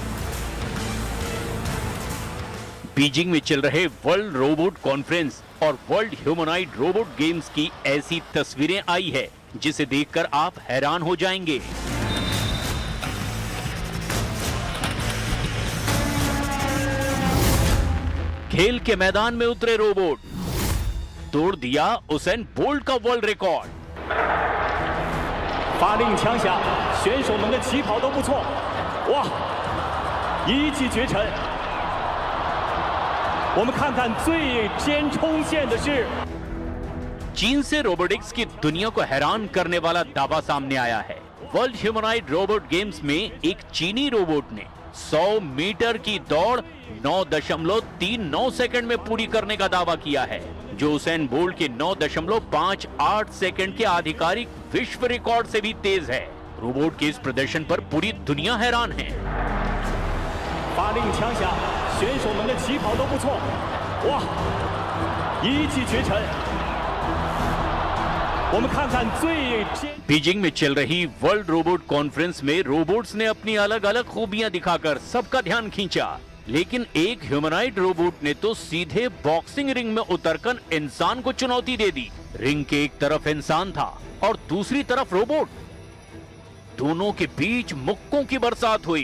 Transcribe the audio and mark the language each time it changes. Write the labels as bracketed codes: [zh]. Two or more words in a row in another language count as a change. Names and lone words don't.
[hi] बीजिंग में चल रहे वर्ल्ड रोबोट कॉन्फ्रेंस और वर्ल्ड ह्यूमनॉइड रोबोट गेम्स की ऐसी तस्वीरें आई है जिसे देखकर आप हैरान हो जाएंगे। खेल के मैदान में उतरे रोबोट, तोड़ दिया उसेन बोल्ट का [en] world record. [zh] 发令枪响，选手们的起跑都不错，哇，一骑绝尘。我们看看最先冲线的是 [hi] चीन से रोबोटिक्स की दुनिया को हैरान करने वाला दावा सामने आया है। वर्ल्ड ह्यूमनॉइड रोबोट गेम्स में एक चीनी रोबोट ने 100 मीटर की दौड़ 9.39 सेकंड में पूरी करने का दावा किया है, जो उसेन बोल्ट के 9.58 सेकंड के आधिकारिक विश्व रिकॉर्ड से भी तेज है। रोबोट के इस प्रदर्शन पर पूरी दुनिया हैरान है। [zh] 发令枪响，选手们的起跑都不错，哇，一骑绝尘。我们看看最先 [hi] बीजिंग में चल रही वर्ल्ड रोबोट कॉन्फ्रेंस में रोबोट्स ने अपनी अलग अलग खूबियां दिखाकर सबका ध्यान खींचा, लेकिन एक [en] humanoid robot [hi] ने तो सीधे [en] boxing ring [hi] में उतरकर इंसान को चुनौती दे दी। रिंग के एक तरफ इंसान था और दूसरी तरफ रोबोट, दोनों के बीच मुक्कों की बरसात हुई।